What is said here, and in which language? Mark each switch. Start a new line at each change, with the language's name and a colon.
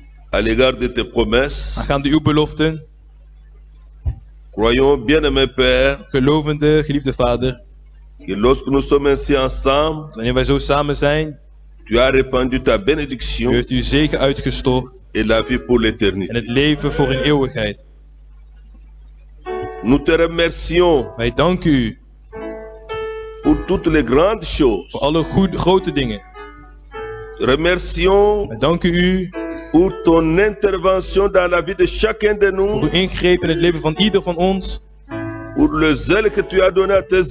French: à l'égard de tes promesses.
Dutch: Aangaande uw beloften.
French: Croyons, bien-aimé Père,
Dutch: Gelovende, geliefde Vader.
French: que lorsque nous sommes ainsi ensemble,
Dutch: Wanneer wij zo samen zijn,
French: tu as répandu ta
Dutch: u
French: bénédiction
Dutch: heeft uw zegen uitgestort.
French: et la vie pour
Dutch: En
French: l'éternité.
Dutch: het leven voor in eeuwigheid.
French: Nous te remercions
Dutch: Wij danken u
French: pour toutes les grandes choses.
Dutch: voor alle grote dingen.
French: Remercions
Dutch: Wij danken u
French: pour ton intervention dans la vie de chacun de
Dutch: voor
French: nous,
Dutch: uw ingreep in het leven van ieder van ons.
French: pour le zèle que tu as donné à tes